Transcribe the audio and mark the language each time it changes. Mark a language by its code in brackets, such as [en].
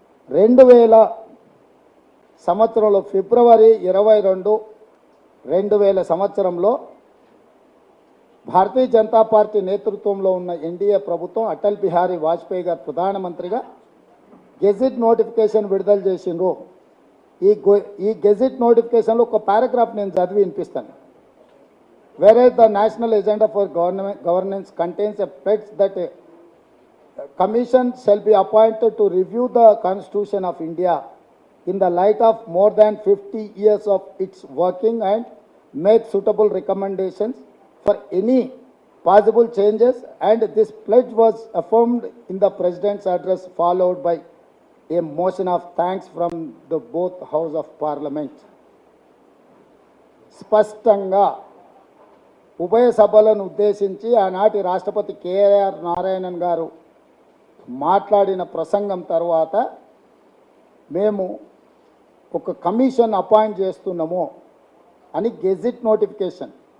[te] 2000 సంవత్సరంలో ఫిబ్రవరి 22, 2000 సంవత్సరంలో భారతీయ జనతా పార్టీ నేతృత్వంలో ఉన్న ఎన్డీఏ ప్రభుత్వం అటల్ బిహారీ వాజ్పేయి గారు ప్రధానమంత్రిగా గెజిట్ నోటిఫికేషన్ విడుదల చేసిండ్రు. ఈ గెజిట్ నోటిఫికేషన్లో ఒక పారాగ్రాఫ్ నేను చదివి వినిపిస్తాను. [en] Whereas the national agenda for governance contains a pledge that a commission shall be appointed to review the Constitution of India in the light of more than 50 years of its working and make suitable recommendations for any possible changes, and this pledge was affirmed in the President's address followed by a motion of thanks from the both House of Parliament. [te] స్పష్టంగా ఉభయ సభలను ఉద్దేశించి ఆనాటి రాష్ట్రపతి KR Narayanan గారు మాట్లాడిన ప్రసంగం తర్వాత మేము ఒక కమిషన్ అపాయింట్ చేస్తున్నాము అని గెజిట్ నోటిఫికేషన్.